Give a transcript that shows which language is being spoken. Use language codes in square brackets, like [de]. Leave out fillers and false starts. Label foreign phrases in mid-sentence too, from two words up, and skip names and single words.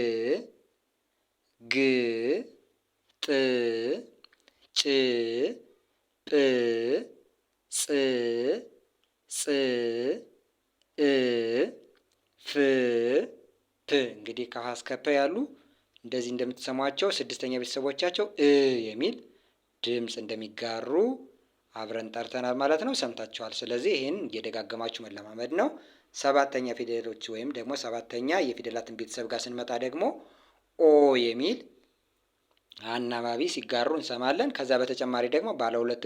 [am] ግ ጥ ጭ ጵ ጽ ፅ እ ፍ ፕ እንግዲህ ከሀ እስከ ፐ ያሉ እንደዚህ እንደምትሰሟቸው ስድስተኛ ቤተሰቦቻቸው የሚል ድምፅ እንደሚጋሩ አብረን ጠርተናል ማለት ነው። ሰምታችኋል። ስለዚህ ይህን እየደጋገማችሁ መለማመድ ነው። ሰባተኛ ፊደሎች ወይም ደግሞ ሰባተኛ የፊደላትን ቤተሰብ ጋር ስንመጣ ደግሞ ኦ የሚል አናባቢ ሲጋሩ እንሰማለን። ከዛ በተጨማሪ ደግሞ ባለ ሁለት